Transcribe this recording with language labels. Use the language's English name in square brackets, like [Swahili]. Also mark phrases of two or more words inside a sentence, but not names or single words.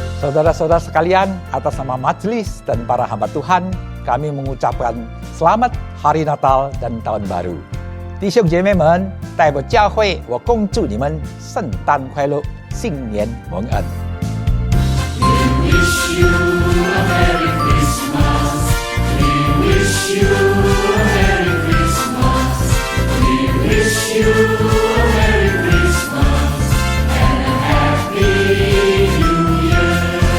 [Indonesian] Saudara-saudara sekalian, atas nama majelis dan para hamba Tuhan, kami mengucapkan selamat Hari Natal dan Tahun Baru. [Chinese] 弟兄姐妹们，代表教会，我恭祝你们圣诞快乐，新年蒙恩。 [English] We wish you a Merry Christmas. We wish you a Merry Christmas. We wish you a Merry Christmas and a Happy New Year.